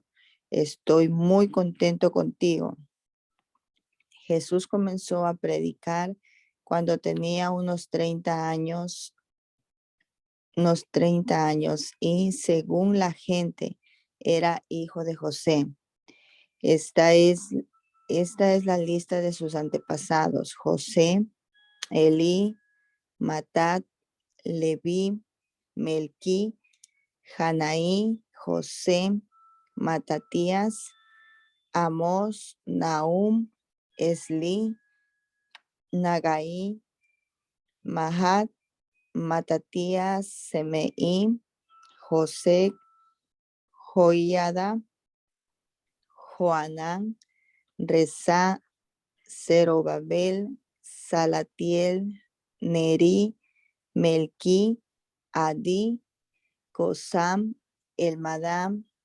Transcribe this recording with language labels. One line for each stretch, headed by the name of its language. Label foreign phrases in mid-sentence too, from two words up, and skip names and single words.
Spanish: Estoy muy contento contigo. Jesús comenzó a predicar cuando tenía unos 30 años y según la gente era hijo de José. Esta es la lista de sus antepasados: José, Elí, Matat, Leví, Melquí, Janaí, José, Matatías, Amós, Nahum, Esli, Nagai, Mahat, Matatías, Semeí, José, Joiada, Joanán, Reza, Zerobabel, Salatiel, Neri, Melquí, Adi, Cosam, Elmadam,